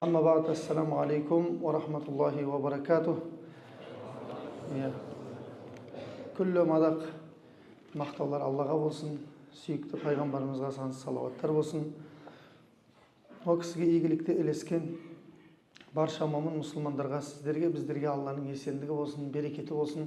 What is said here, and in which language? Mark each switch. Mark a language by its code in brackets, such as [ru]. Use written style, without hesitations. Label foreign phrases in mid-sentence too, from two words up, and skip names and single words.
[ar] أما بعد، السلام عليكم ورحمة الله وبركاته. [kk] Күллі мадақ мақтаулар Аллаға болсын, сүйікті пайғамбарымызға сансыз салауаттар болсын. О кісіге игілікті ілескен барша момын мұсылмандарға, сіздерге, біздерге Алланың есендігі болсын, берекеті болсын.